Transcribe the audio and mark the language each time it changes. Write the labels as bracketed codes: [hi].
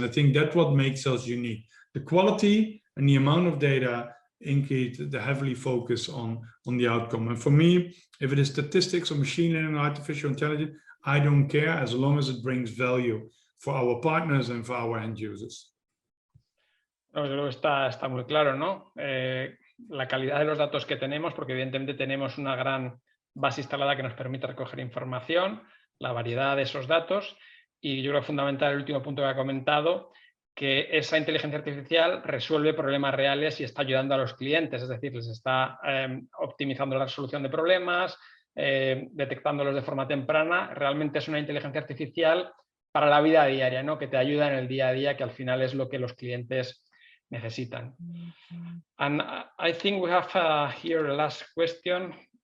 [en] And I think that's what makes us unique. The quality and the amount of data indicate the heavily focus on the outcome. And for me, if it is statistics or machine learning or artificial intelligence, I don't care as long as it brings value for our partners and for our end users. [es] No, yo creo que está muy claro, ¿no? La calidad de los datos que tenemos, porque evidentemente tenemos una gran base instalada que nos permite recoger información, la variedad de esos datos, y yo creo que fundamental el último punto que ha comentado, que esa inteligencia artificial resuelve problemas reales y está ayudando a los clientes, es decir, les está optimizando la resolución de problemas, detectándolos de forma temprana. Realmente es una inteligencia artificial para la vida diaria, ¿no? Que te ayuda en el día a día, que al final es lo que los clientes necesitan. [en] And I think we have here the last question.